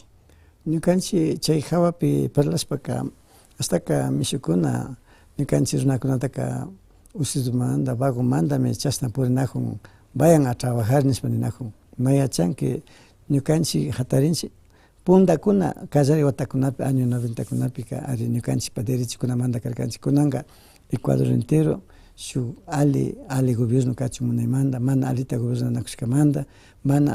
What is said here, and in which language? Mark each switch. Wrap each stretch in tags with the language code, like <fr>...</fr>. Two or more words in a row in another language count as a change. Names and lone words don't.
<qu>Ñukanchik chay hawapi parlashpaka hastaka mishukuna ñukanchik runakunataka usyudumanta, vagomantami chashna purinajun</qu> <es>vayan a trabajar</es> <qu>nishpa ninajun mayachanki ñukanchik hatarinchik puntakuna kallari watakunapi año 90 kunapika ari ñukanchikpa derechokunamanta karkanchik kunanka Ecuador entero shuk ali gobierno kachun munaymanta mana alita gobernanakushkamanta mana</qu>